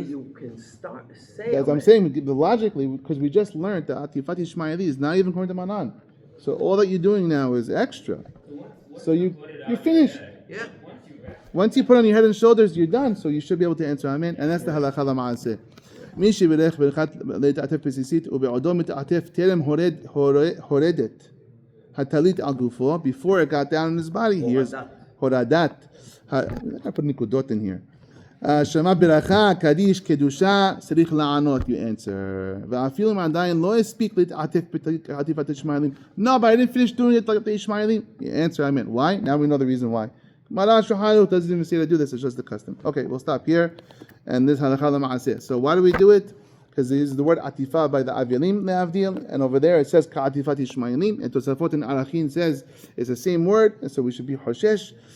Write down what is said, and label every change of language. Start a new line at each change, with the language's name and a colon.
English: I say you can start say As I'm saying, logically, because we just learned that atifat Ishmaeli is not even according to Manan. So all that you're doing now is extra. So you're finished. Yeah. Once you put on your head and shoulders, you're done. So you should be able to answer amen. And that's the halakha למעשה.
Hebrew: מי שברך ברכת להתעטף בסיסית ובעודו מתעטף טרם הורדת הטלית על גופו,
English: before it got down in his body. Here's הורדת. I put נקודות in here.
Hebrew: שמע ברכה, קדיש, קדושה, צריך לענות,
English: you answer.
Hebrew: ואפילו אם עדיין לא הספיק להתעטף בעטיפת ישמעאלים.
English: No, but I didn't finish doing it like the Ishmaelim. You answer, I meant. Why? Now we know the reason why. Maran Shohalu doesn't even say to do this, it's just the custom. Okay, we'll stop here. And this halakha l'ma'aseh. So why do we do it? Because they use the word atifa by the Avilim le'avdil, and over there it says ka'atifat Ishmaelim, and Tosafot and Arachin says it's the same word, and so we should be hoshesh.